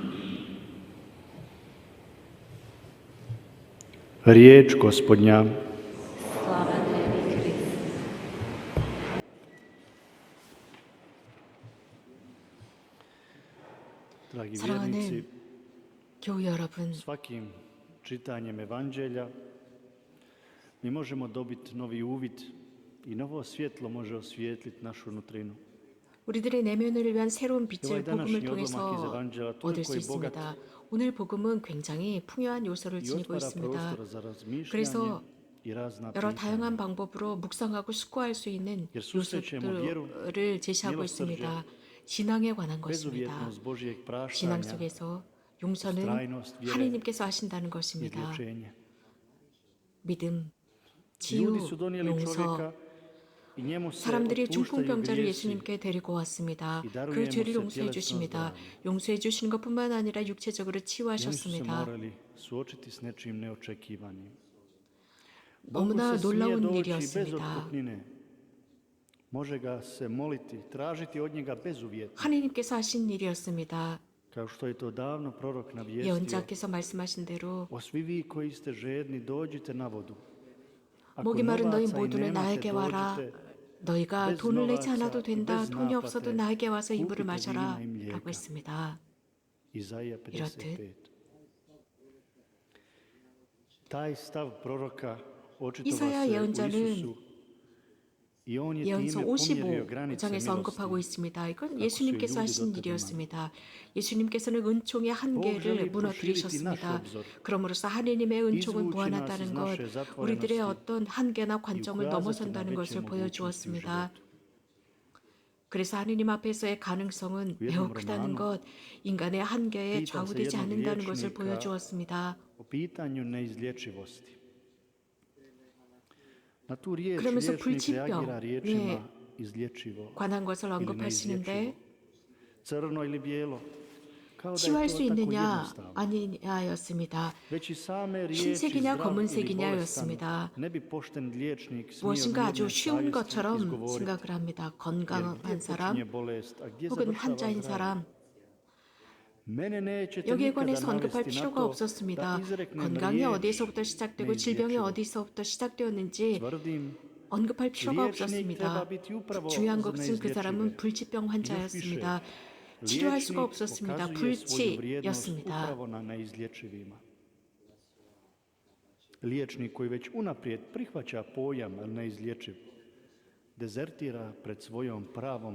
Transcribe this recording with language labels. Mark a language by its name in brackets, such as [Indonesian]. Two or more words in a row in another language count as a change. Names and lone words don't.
[Croatian] Riječ Gospodnja. Slava tebi, Kriste. Dragi vjernici, [Korean] 교우 여러분, [Croatian] svakim čitanjem Evanđelja mi možemo dobiti novi uvid i novo svjetlo može osvijetliti našu nutrinu. [Korean] 우리들의 내면을 위한 새로운 [Croatian] ovaj [Korean] 빛을 복음을 [Croatian] današnji odlomak iz [Korean] 통해서 [Croatian] Evanđelja [Korean] 얻을 [Croatian] toliko [Korean] 수 [Croatian] je bogat [Korean] 있습니다. 오늘 복음은 굉장히 풍요한 요소를 [Croatian] i [Korean] 지니고 [Croatian] otvara [Korean] 있습니다. [Croatian] prostora za razmišljanje [Korean] 그래서 [Croatian] i razna [Korean] 여러 [Croatian] pitanja. [Korean] 다양한 방법으로 묵상하고 숙고할 수 있는 [Croatian] Jer susrećemo vjeru, [Korean] 요소들을 제시하고 [Croatian] milosrđe, [Korean] 있습니다. 신앙에 관한 것입니다. [Croatian] bezuvjetnost Božijeg [Korean] 신앙 [Croatian] praštanja, [Korean] 속에서 용서는 [Croatian] ustrajnost vjere [Korean] 하나님께서 하신다는 [Croatian] i [Korean] 것입니다. [Croatian] izlječenje. [Korean] 믿음, [Croatian] Ljudi [Korean] 치유, [Croatian] su donijeli [Korean] 용서. [Croatian] čovjeka i njemu se [Korean] 사람들이 [Croatian] otpuštaju [Korean] 중풍병자를 [Croatian] grijesi. [Korean] 예수님께 데리고 왔습니다. 이 다루에 그 죄를 모세 용서해 텔레스노 주십니다. [Croatian] zdravlje. [Korean] 용서해 주시는 것뿐만 아니라 육체적으로 [Croatian] I oni su se [Korean] 치유하셨습니다. [Croatian] morali suočiti s nečim neočekivanim. Bogu [Korean] 너무나 [Croatian] se smije [Korean] 놀라운 [Croatian] doći bez [Korean] 일이었습니다. [Croatian] otkupnine. Može ga se moliti, tražiti od njega bezuvjetno. [Korean] 하나님께서 하신 일이었습니다. [Croatian] Kao što je to davno prorok navijestio: [Korean] 예언자께서 말씀하신 대로 [Croatian] o svi vi koji ste žedni, dođite na vodu. Ako [Korean] 목이 마른 너희 [Croatian] novaca i [Korean] 모두는 [Croatian] nemate, [Korean] 나에게 와라. [Croatian] dođite. [Korean] 너희가 [Croatian] bez [Korean] 돈을 내지 [Croatian] novaca [Korean] 않아도 [Croatian] i [Korean] 된다. [Croatian] bez [Korean] 돈이 [Croatian] naplate [Korean] 없어도 나에게 와서 이 물을 [Croatian] kupite [Korean] 마셔라. [Croatian] vina i mlijeka. [Korean] 라고 했습니다. [Croatian] Izaija [Korean] 이렇듯 [Croatian] 55. Taj stav proroka očitovao [Korean] 이사야 [Croatian] se u [Korean] 예언자는 [Croatian] Isusu i on je [Korean] 예언서 [Croatian] time pomjerio granice [Korean] 55장에서 언급하고 [Croatian] milosti. [Korean] 있습니다. 이건 [Croatian] kako su [Korean] 예수님께서 [Croatian] ljudi [Korean] 하신 [Croatian] dotad imali. [Korean] 일이었습니다. 예수님께서는 은총의 [Croatian] Bog [Korean] 한계를 [Croatian] želi proširiti naš [Korean] 무너뜨리셨습니다. [Croatian] obzor, [Korean] 그러므로서 하느님의 은총은 [Croatian] izvući nas iz [Korean] 무한하다는 것, [Croatian] naše [Korean] 우리들의 [Croatian] zatvorenosti [Korean] 어떤 한계나 관점을 [Croatian] ukazati na [Korean] 넘어선다는 [Croatian] veće [Korean] 것을 [Croatian] mogućnosti u [Korean] 보여주었습니다. [Croatian] životu. [Korean] 그래서 하느님 앞에서의 가능성은 우 매우 [Croatian] jednom [Korean] 크다는 [Croatian] romanu [Korean] 것, 인간의 한계에 [Croatian] pita se [Korean] 좌우되지 [Croatian] jednog [Korean] 않는다는 것을 [Croatian] liječnika [Korean] 보여주었습니다. [Croatian] o pitanju neizlječivosti. Na tu riječ [Korean] 그러면서 [Croatian] liječnik [Korean] 불치병, [Croatian] reagira riječima izlječivo [Korean] 관한 것을 [Croatian] ili [Korean] 언급하시는데 [Croatian] neizlječivo, crno ili bijelo, kao da [Korean] 치유할 [Croatian] je [Korean] 수 [Croatian] to tako [Korean] 있느냐 [Croatian] jednostavno. [Korean] 아니냐였습니다. [Croatian] Već i same riječi [Korean] 흰색이냐 [Croatian] zdrav ili bolestan [Korean] 검은색이냐였습니다. [Croatian] ne bi pošten liječnik smio [Korean] 무엇인가 아주 [Croatian] mirne [Korean] 쉬운 [Croatian] savjesti [Korean] 것처럼 [Croatian] izgovoriti. [Korean] 생각을 합니다. [Croatian] Jer [Korean] 건강한 [Croatian] gdje [Korean] 사람 [Croatian] počinje bolest, a gdje [Korean] 혹은 [Croatian] završava [Korean] 환자인 [Croatian] zdravlje? [Korean] 사람 [Croatian] Mene nećete [Korean] 여기에 [Croatian] nikada [Korean] 관해서 언급할 [Croatian] navesti na [Korean] 필요가 [Croatian] to [Korean] 없었습니다. [Croatian] da izreknem [Korean] 건강이 [Croatian] riječ [Korean] 어디서부터 시작되고 질병이 [Croatian] neizlječivo. [Korean] 어디서부터 시작되었는지 [Croatian] Tvrdim [Korean] 언급할 필요가 [Croatian] liječnik treba [Korean] 없었습니다. [Croatian] biti upravo [Korean] 중요한 [Croatian] za [Korean] 것은 그 사람은 [Croatian] neizlječive. [Korean] 불치병 [Croatian] I još [Korean] 환자였습니다. [Croatian] više, [Korean] 치료할 수가 [Croatian] liječnik [Korean] 없었습니다. [Croatian] pokazuje svoju vrijednost [Korean] 불치였습니다. [Croatian] upravo na neizlječivima. Liječnik koji već unaprijed prihvaća pojam neizlječiv, dezertira pred svojom pravom